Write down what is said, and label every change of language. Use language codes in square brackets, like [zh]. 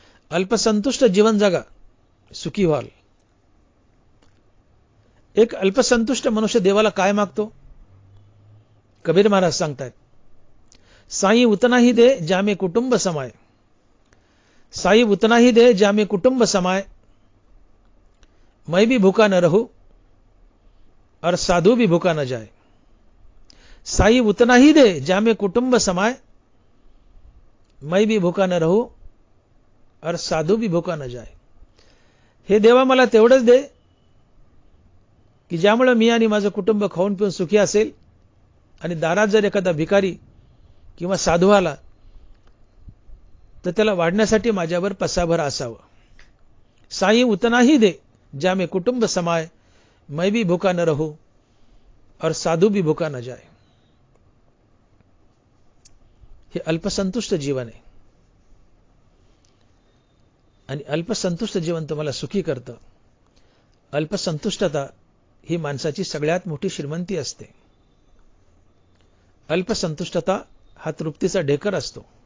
[mr] अल्पसंतुष्ट जीवन जगा, सुखी व्हाल. एक अल्पसंतुष्ट मनुष्य देवाला काय मागतो? कबीर महाराज सांगतात, [hi] साई उतना ही दे जामे कुटुंब समाय. साई उतना ही दे जामे कुटुंब समाय. मैं भी भूखा न रहूं और साधु भी भूखा न जाए. साई उतना ही दे जामे कुटुंब समाय. मैं भी भूखा न रहूं और साधु भी भूखा न जाए. [mr] हे देवा मला तेवढंच दे की ज्यामुळे मी आणि माझं कुटुंब खाऊन पिऊन सुखी असेल, आणि दारात जर एखादा भिकारी किंवा साधू आला तर त्याला वाढण्यासाठी माझ्यावर पसाभर असावं. [hi] साई उतना ही दे जामे कुटुंब समाय. मैं भी भूखा न रहूं और साधू भी भूखा न जाए. [mr] हे अल्पसंतुष्ट जीवन आहे आणि अल्पसंतुष्ट जीवन तुम्हाला सुखी करतं. अल्पसंतुष्टता ही माणसाची सगळ्यात मोठी श्रीमंती असते. अल्पसंतुष्टता हा तृप्तीचा ढेकर असतो.